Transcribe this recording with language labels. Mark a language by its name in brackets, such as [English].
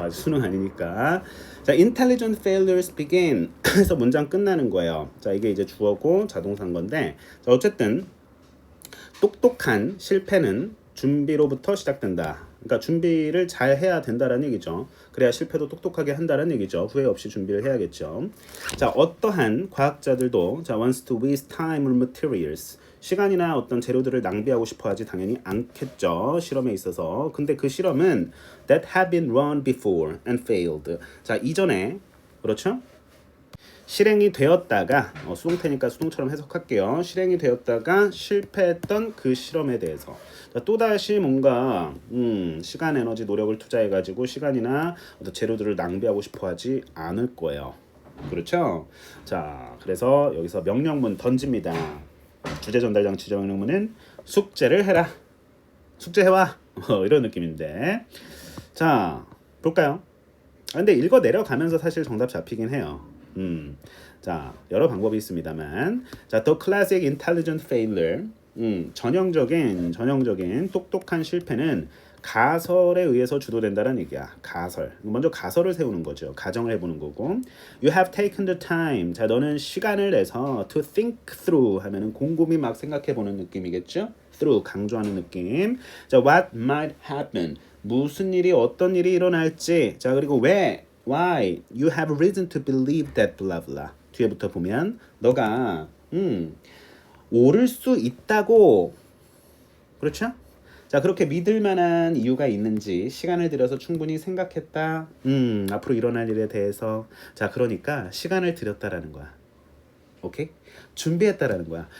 [Korean] 아직 수능 아니니까. 자, [English] intelligent failures begin [Korean] 해서 문장 끝나는 거예요. 자, 이게 이제 주어고 자동사인 건데 자, 어쨌든 똑똑한 실패는 준비로부터 시작된다. 그러니까 준비를 잘 해야 된다는 얘기죠. 그래야 실패도 똑똑하게 한다는 얘기죠. 후회 없이 준비를 해야겠죠. 자, 어떠한 과학자들도 자, [English] wants to waste time or materials. [Korean] 시간이나 어떤 재료들을 낭비하고 싶어 하지 당연히 않겠죠. 실험에 있어서. 근데 그 실험은 [English] that have been run before and failed. [Korean] 자, 이전에 그렇죠? 실행이 되었다가 수동태니까 수동처럼 해석할게요. 실행이 되었다가 실패했던 그 실험에 대해서 또다시 뭔가 시간, 에너지, 노력을 투자해가지고 시간이나 어떤 재료들을 낭비하고 싶어하지 않을 거예요. 그렇죠? 자, 그래서 여기서 명령문 던집니다. 주제 전달 장치 명령문은 숙제를 해라. 숙제해와. 이런 느낌인데. 자, 볼까요? 근데 읽어 내려가면서 사실 정답 잡히긴 해요. 자, 여러 방법이 있습니다만, 자, [English] the classic intelligent failure, [Korean] 전형적인 똑똑한 실패는 가설에 의해서 주도된다는 얘기야. 가설. 먼저 가설을 세우는 거죠. 가정을 해보는 거고. [English] You have taken the time. [Korean] 자, 너는 시간을 내서 [English] to think through [Korean] 하면은 곰곰이 막 생각해보는 느낌이겠죠. through 강조하는 느낌. [English] 자, what might happen. [Korean] 무슨 일이 어떤 일이 일어날지. 자, 그리고 왜 [English] why you have reason to believe that blah blah. [Korean] 뒤에부터 보면 너가 오를 수 있다고 그렇죠? 자, 그렇게 믿을 만한 이유가 있는지 시간을 들여서 충분히 생각했다. 앞으로 일어날 일에 대해서. 자, 그러니까 시간을 들였다라는 거야. 오케이? 준비했다라는 거야.